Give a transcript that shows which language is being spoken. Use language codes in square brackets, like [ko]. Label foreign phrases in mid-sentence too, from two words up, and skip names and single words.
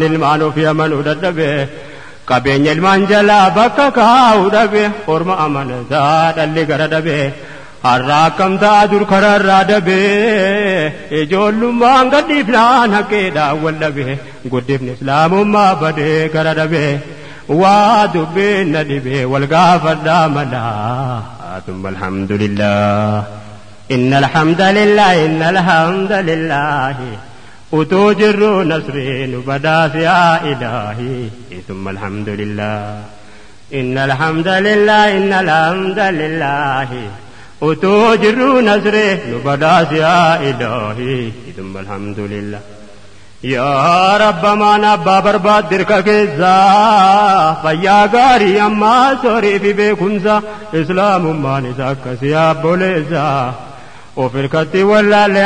[om] ilmaan ofii amanuu dadhabe qabeenya ilmaan jalaa bakka kaa'uu dhabe orma amanataa dhalli gara dhabe har'a akkam ta'a dur karaarraa dabee ijoollummaan gadhiifnaan haqeedhaan wal dhabee guddifni islaamummaa badee gara dhabee waa dubbiin na dhibee wal gaafadhaa malaa [ar] ثم الحمد لله إن الحمد لله إن الحمد لله [om] utuu jirru nasriinu badhaase [ar] يا إلهي ثم الحمد لله إن الحمد لله إن الحمد لله [om] utuu jirru nasriinu badhaase [ar] يا إلهي ثم الحمد لله يا ربّ [om] maan abbaa barbaad dirqa keessaa fayyaa gaarii ammaa sorii fi beekumsa islaamummaan isa akkasii abboleessa of hirkatti wallaalle